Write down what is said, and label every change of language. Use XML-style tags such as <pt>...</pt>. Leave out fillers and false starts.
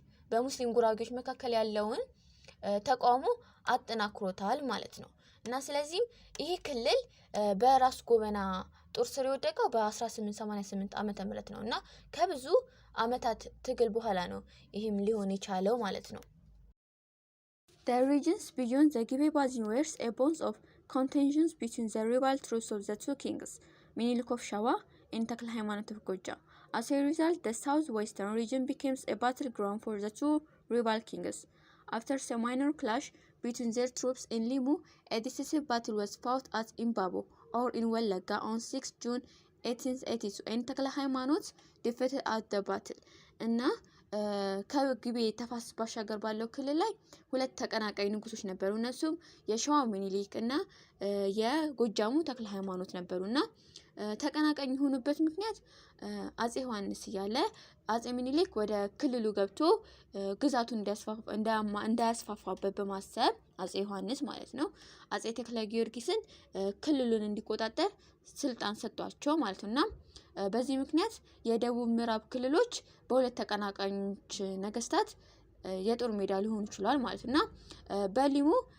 <am>በሙስሊም ጉራጌዎች መካከል ያለውን ተቃውሞ አጠናክሮታል ማለት ነው። እና ስለዚህ ይሄ ክልል በራስ ጎበና ጦር ስር የወደቀው በ1888 ዓመተ ምህረት ነው እና ከብዙ ዓመታት ትግል በኋላ ነው ይሄም ሊሆን የቻለው ማለት ነው።</am> <en>The regions beyond the Gibe Basin were a bone of contention between the rival troops of the two kings, Minilik of Shawa and Takla Haymanot of Goja. As a result, the southwestern region became a battleground for the two rival kings. After a minor clash between their troops in Limu, a decisive battle was fought at Imbabo, or in Wallaga, on 6 June 1882, and Takla Haymanot defeated at the battle.</en> <am>እና ከግቤ ተፋሰስ ባሻገር ባለው ክልል ላይ ሁለት ተቀናቃኝ ንጉሶች ነበሩ። እነሱም የሸዋ ሚኒሊክ እና የጎጃሙ ተክለ ሃይማኖት ነበሩና ተቀናቃኝ የሆኑበት ምክንያት አጼ ዮሐንስ እያለ አጼ ሚኒሊክ ወደ ክልሉ ገብቶ ግዛቱን እንዳያስፋፋበት በማሰብ አጼ ዮሐንስ ማለት ነው አጼ ተክለ ጊዮርጊስን ክልሉን እንዲቆጣጠር ስልጣን ሰጥቷቸው ማለት ነውና በዚህ ምክንያት የደቡብ ምዕራብ ክልሎች በሁለት ተቀናቃኞች ነገስታት የጦር ሜዳ ሊሆኑ ይችላል ማለት ነውና በሊሙ</am>